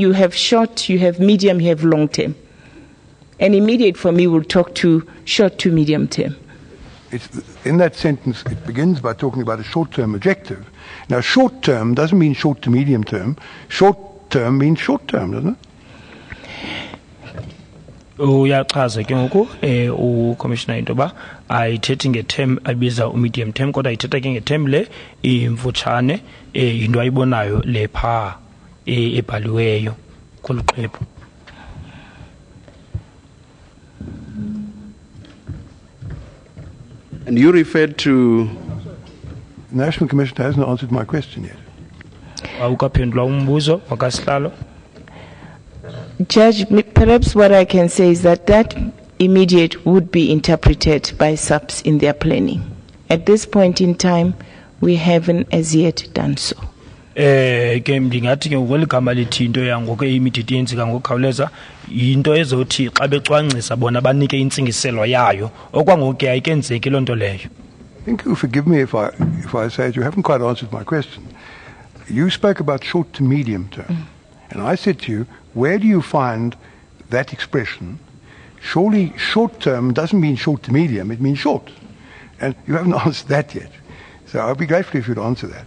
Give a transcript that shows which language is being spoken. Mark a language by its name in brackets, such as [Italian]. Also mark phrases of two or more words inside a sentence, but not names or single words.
[English] You have short, you have medium, you have long term. And immediate for me will talk to short to medium term. In that sentence, it begins by talking about a short-term objective. Now, short-term doesn't mean short to medium term. Short-term means short-term, doesn't it? [Xhosa] Uyachaza ke ngoku uCommissioner into ba ayithethi ngeterm abiza [English] medium term [Xhosa] kodwa ayithetha ke ngeterm le imfutshane into ayibonayo lepha ebhaliweyo kuluxwebhu. [English] And you referred to... The National Commissioner hasn't answered my question yet. [Xhosa] Awukaphendula umbuzo wakasihlalo. [English] Judge, perhaps what I can say is that immediate would be interpreted by SAPS in their planning. At this point in time, we haven't as yet done so. [Xhosa] Ke ndingathi ke ngokwegama lithi into yangoku immediate yenzika ngokukhawuleza into ezothi xa becwangcisa bona banike intsingiselo yayo okwangoku ke ayikenzeki loo nto leyo. [English] I think you forgive me if I say that you haven't quite answered my question. You spoke about short to medium term. And I said to you, where do you find that expression? Surely short term doesn't mean short to medium, it means short. And you haven't answered that yet. So I'll be grateful if you'd answer that.